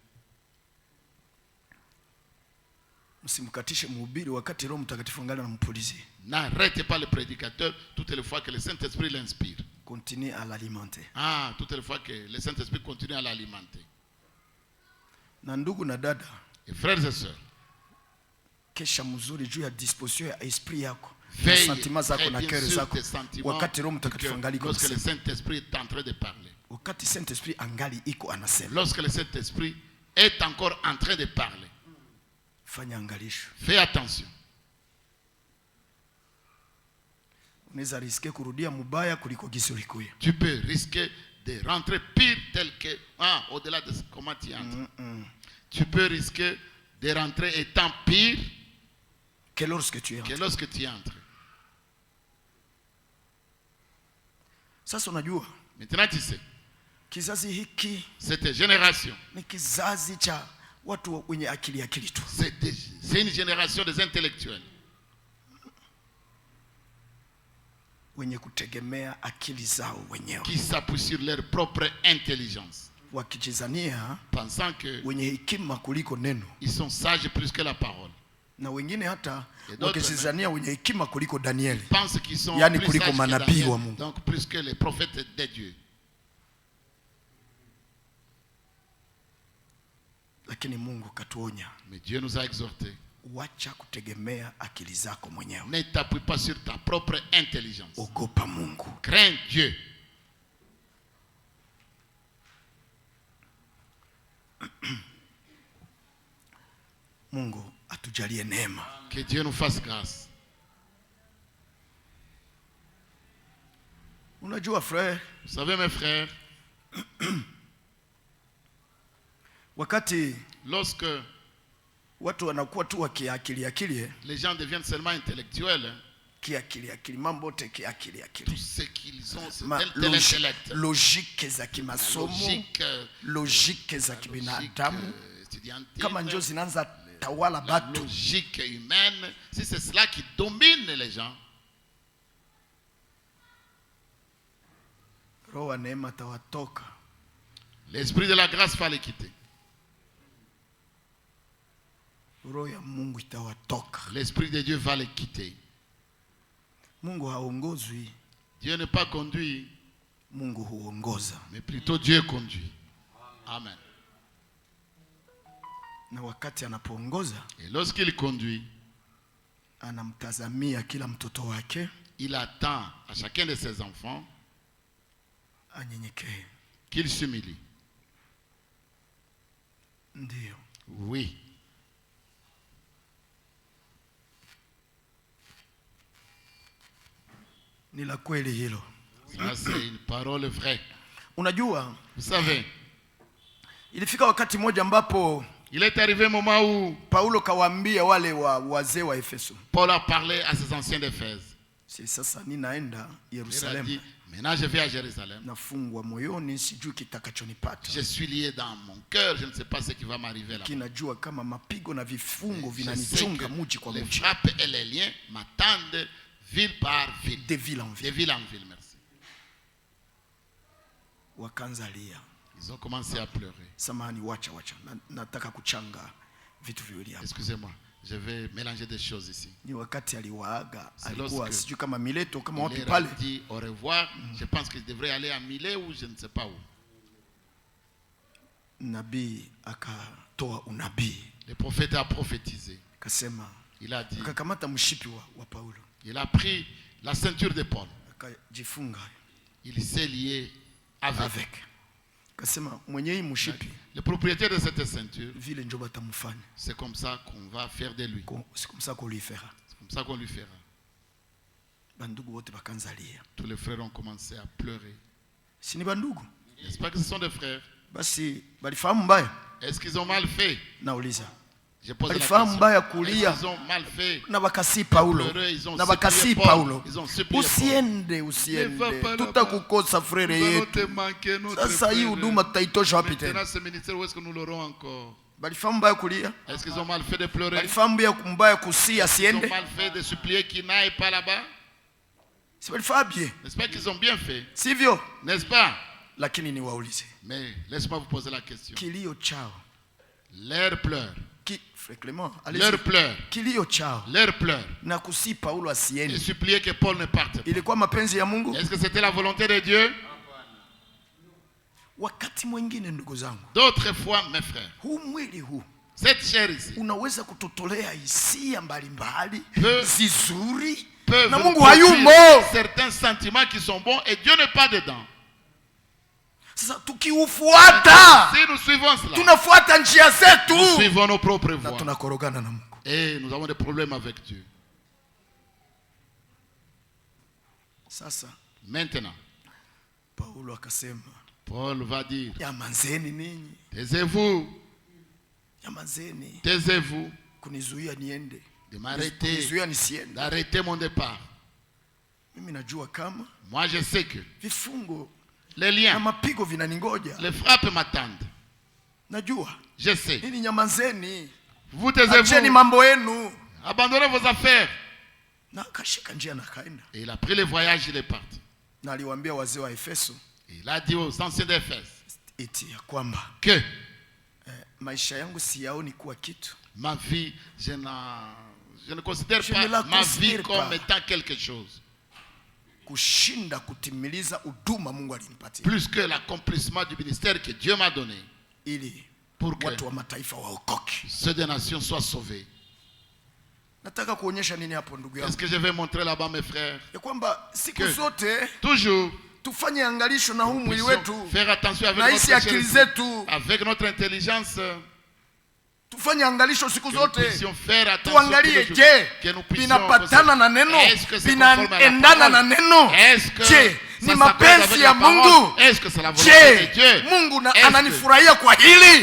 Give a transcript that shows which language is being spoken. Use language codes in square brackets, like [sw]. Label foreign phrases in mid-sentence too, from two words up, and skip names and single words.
[fr] N'arrêtez pas le prédicateur toutes les fois que le Saint-Esprit l'inspire. Continue à l'alimenter. Ah, toutes les fois que le Saint-Esprit continue à l'alimenter. Et frères et sœurs, [sw] kesha mzuri juu ya disposition ya esprit yako. Sentiments zako na cœur zako. Wakati Roho Mtakatifu angali iko. [fr] Lorsque le Saint-Esprit est en train de parler. [sw] Wakati Saint-Esprit angali iko anasema. [fr] Lorsque le Saint-Esprit est encore en train de parler. [sw] Fanya angalisho. [fr] Fais attention. [sw] Unaweza risquer kurudia mubaya kuliko gisi ulikuya. [fr] Tu peux risquer de rentrer pire tel que au-delà de comment tu entres. Tu peux risquer de rentrer étant pire que lorsque tu entres. [sw] Sasa unajua, [fr] maintenant tu sais, [sw] kizazi hiki, [fr] cette génération, [sw] ni kizazi cha watu wenye akili tu. [fr] C'est une génération des intellectuels. [sw] Wenye kutegemea akili zao wenyewe. [fr] Qui s'appuient sur leur propre intelligence. [sw] Wakijizania, [fr] pensant que [sw] wenye hekima kuliko neno. [fr] Ils sont sages plus que la parole. [sw] Na wengine hata wakijizania wenye hekima kuliko Daniel. [fr] Pensent qu'ils sont [sw] yani plus kuliko manabii wa Mungu. [fr] Donc plus que les prophètes de Dieu. [sw] Lakini Mungu katuonya. [fr] Mais Dieu nous a exhortés. [sw] Wacha kutegemea akili zako mwenyewe. [fr] Ne t'appuie pas sur ta propre intelligence. [sw] Ogopa Mungu. [fr] Crains Dieu. [sw] Mungu atujalie neema. [fr] Que Dieu nous fasse grâce. [sw] Unajua frère, [fr] vous savez mes frères, [sw] wakati [fr] lorsque [sw] watu wanakuwa tu wakiakili, [fr] les gens deviennent seulement intellectuels. [sw] Kiakili mambo yote kiakili. [fr] Tout ce qu'ils ont c'est l'intellect. [sw] Logique za kimasomo, logique za kibinadamu. Kama ndio zinaanza tawala batu. [fr] Logique humaine, si c'est cela qui domine les gens. [sw] Roho neema tawatoka. [fr] L'esprit de la grâce va les quitter. [sw] Roho ya Mungu itawatoka. [fr] L'esprit de Dieu va les quitter. [sw] Mungu haongozwi. [fr] Dieu n'est pas conduit. [sw] Mungu huongoza. [fr] Mais plutôt Dieu conduit. Amen. [sw] Na wakati anapoongoza, [fr] et lorsqu'il conduit, [sw] anamtazamia kila mtoto wake, [fr] il attend à chacun de ses enfants [sw] anyenyekee, [fr] qu'il s'humilie. [sw] Ndio. [fr] Oui. [sw] Ni la kweli hilo. [fr] Ça c'est une parole vraie. [sw] Unajua, [fr] vous savez, [sw] ilifika wakati mmoja ambapo [fr] il est arrivé un moment où [sw] Paulo kawaambia wale wazee wa Efeso. [fr] Paul a parlé à ses anciens d'Éphèse. [sw] Si sasa ninaenda Yerusalemu. [fr] Maintenant je vais à Jérusalem. [sw] Nafungwa moyoni, sijui kitakachonipata. [fr] Je suis lié dans mon cœur, je ne sais pas ce qui va m'arriver là. [sw] Kinajua kama mapigo na vifungo vinanichunga muji kwa muji. [fr] Les frappes et les liens m'attendent ville par ville. De ville en ville. De ville en ville, merci. [sw] Wakanzalia. [fr] Ils ont commencé à pleurer. [sw] Samahani, wacha. Nataka kuchanga vitu viwili hapa. [fr] Excusez-moi. Je vais mélanger des choses ici. [sw] Ni wakati aliwaaga, alikuwa sijui kama Mileto kama wapi pale. [fr] Il dit au revoir. Je pense qu'il devrait aller à Milet ou je ne sais pas où. [sw] Nabii akatoa unabii. [fr] Le prophète a prophétisé. [sw] Kasema. [fr] Il a dit. [sw] Akakamata mshipi wa Paulo. [fr] Il a pris la ceinture de Paul. [sw] Akajifunga. [fr] Il s'est lié avec. [sw] Kasema mwenye hii mshipi. [fr] Le propriétaire de cette ceinture. [sw] Vile ndio batamfanya. [fr] C'est comme ça qu'on va faire de lui. C'est comme ça qu'on lui fera. C'est comme ça qu'on lui fera. [sw] Bandugu wote bakanzalia. [fr] Tous les frères ont commencé à pleurer. [sw] Si ni bandugu? [fr] N'est-ce pas que ce sont des frères? [sw] Basi balifahamu mbaya. [fr] Est-ce qu'ils ont mal fait? [sw] Nauliza. [fr] Je pose la question. [sw] Mbaya kulia. [fr] Ils ont mal fait. [sw] Na bakasi Paulo. Na bakasi Paulo. Usiende. Tutakukosa frere yetu. Sasa hii huduma tutaitosha wapi tena? [fr] Maintenant ce ministère où est-ce que nous l'aurons encore? [sw] Balifahamu mbaya kulia. [fr] Est-ce qu'ils ont mal fait de pleurer? [sw] Balifahamu mbaya kusia siende. [fr] Ils ont mal fait de supplier qu'il n'aille pas là-bas? [sw] Si balifahamu bien. [fr] N'est-ce pas qu'ils ont bien fait? [sw] Sivyo? [fr] N'est-ce pas? [sw] Lakini niwaulize. [fr] Mais laisse-moi vous poser la question. [sw] Kilio chao. [fr] Leur pleure. Leur pleure. [sw] Kilio chao. [fr] Leur pleure. [sw] Na kusi Paulo asiende. [fr] Et supplier que Paul ne parte pas. [sw] Ilikuwa mapenzi ya Mungu? [fr] Est-ce que c'était la volonté de Dieu? [sw] Wakati mwingine ndugu zangu. [fr] D'autres fois mes frères. [sw] Huu mwili huu. [fr] Cette chair ici. [sw] Unaweza kutotolea hisia mbalimbali zizuri. Na Mungu hayumo. [fr] Certains sentiments qui sont bons et Dieu n'est pas dedans. [sw] Sasa tukiufuata, [fr] si nous suivons cela, [sw] tunafuata njia zetu, [fr] nous suivons nos propres voies, [sw] na tunakorogana na Mungu. [fr] Et nous avons des problèmes avec Dieu. [sw] Sasa [fr] maintenant, [sw] Paulo akasema, [fr] Paul va dire, [sw] nyamazeni ninyi, [fr] taisez-vous, [sw] nyamazeni, [fr] taisez-vous, [sw] kunizuia niende, [fr] de m'arrêter, [sw] kunizuia nisiende, [fr] d'arrêter mon départ. [sw] Mimi najua kama, [fr] moi je sais que [sw] vifungo, [fr] les liens, [sw] mapigo vinaningoja, [fr] les frappes m'attendent. [sw] Najua. [fr] Je sais. [sw] Nini nyamazeni. [fr] Vous taisez-vous. [sw] Acheni mambo yenu. [fr] Abandonnez vos affaires. [sw] Na kashika njia na kaenda. [fr] Et il a pris le voyage, il est parti. [sw] Na aliwaambia wazee wa Efeso. [fr] Il a dit aux anciens d'Éphèse. [sw] Eti ya kwamba. [fr] Que [sw] maisha yangu siyaoni kuwa kitu. [fr] Ma vie, je ne considère pas ma vie comme étant quelque chose. [sw] Kushinda kutimiliza huduma Mungu alinipatia. [fr] Plus que l'accomplissement du ministère que Dieu m'a donné. [sw] Ili [fr] pour que [sw] watu wa mataifa waokoke. [fr] Ceux des nations soient sauvés. [sw] Nataka kuonyesha nini hapo ndugu yangu? [fr] Est-ce que je vais montrer là-bas mes frères? [sw] Ya kwamba siku zote [fr] toujours [sw] tufanye angalisho na huu mwili wetu. [fr] Faire attention avec notre [sw] akili zetu. [fr] Avec notre intelligence. [sw] Tufanye angalisho siku zote. Tuangalie je, binapatana na neno, binaendana na neno. Je, ni mapenzi ya Mungu? Je, Mungu ananifurahia kwa hili?